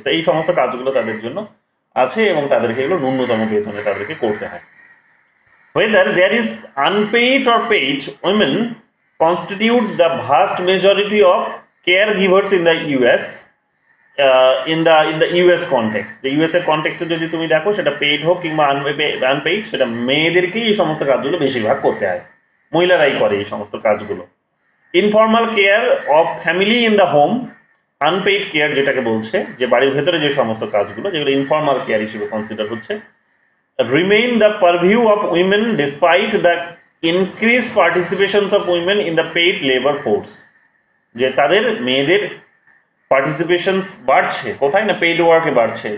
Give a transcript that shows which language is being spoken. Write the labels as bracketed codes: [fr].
[bn] তো এই সমস্ত কাজগুলো তাদের জন্য আছে এবং তাদেরকে এগুলো ন্যূনতম বেতনে তাদেরকে করতে হয়। [en] Whether there is unpaid or paid, women constitute the vast majority of caregivers in the US. In the US context, [bn] the US এর কনটেক্সটে যদি তুমি দেখো, সেটা পেইড হোক কিংবা আনপেইড, সেটা মেয়েদেরকেই এই সমস্ত কাজগুলো বেশিরভাগ করতে হয়, মহিলারাই করে এই সমস্ত কাজগুলো। [en] informal care of family in the home, [bn] unpaid care যেটাকে বলছে, যে বাড়ির ভেতরে যে সমস্ত কাজগুলো যেগুলো ইনফর্মাল কেয়ার হিসেবে কনসিডার হচ্ছে, [en] remain the purview of women despite the increased participations of women in the paid labor force, [bn] যে তাদের মেয়েদের পার্টিসিপেশনস বাড়ছে কোথায় না, পেইড ওয়ার্কে বাড়ছে।